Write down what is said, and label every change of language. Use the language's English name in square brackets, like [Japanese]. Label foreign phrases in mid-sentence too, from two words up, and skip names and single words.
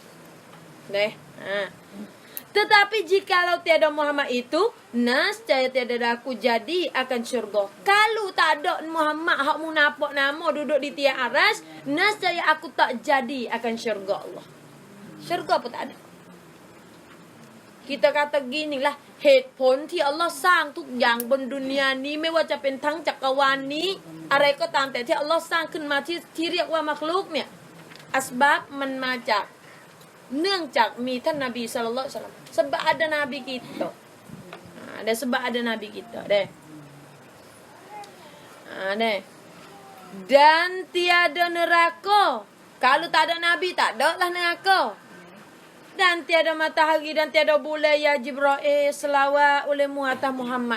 [Pattani Malay] Tetapi jikalau tiada Muhammad itu, nascaya tiada aku jadi akan syurga. Kalau tak ada Muhammad hak mu nampak nama duduk di tiang arasy, nascaya aku tak jadi akan syurga Allah. Syurga apa tak ada. Kita kata gini lah, [Thai] เหตุผลที่อัลลอฮ์สร้างทุกอย่างบนดุนยานี้ไม่ว่าจะเป็นทั้งจักรวาลนี้อะไรก็ตามแต่ที่อัลลอฮ์สร้างขึ้นมาที่เรียกว่ามักลุกเนี่ยอัสบับมันมาจากเนื่องจากมีท่านนบี [Arabic] صلى الله عليه وسلم [Pattani Malay] sebab ada nabi kita ada sebab ada nabi kita deh dan tiada neraka kalau tak ada nabi tak ada lah neraka. Dan tiada matahari dan tiada bulan ya Jibril selawat olehmu atas Muhammad.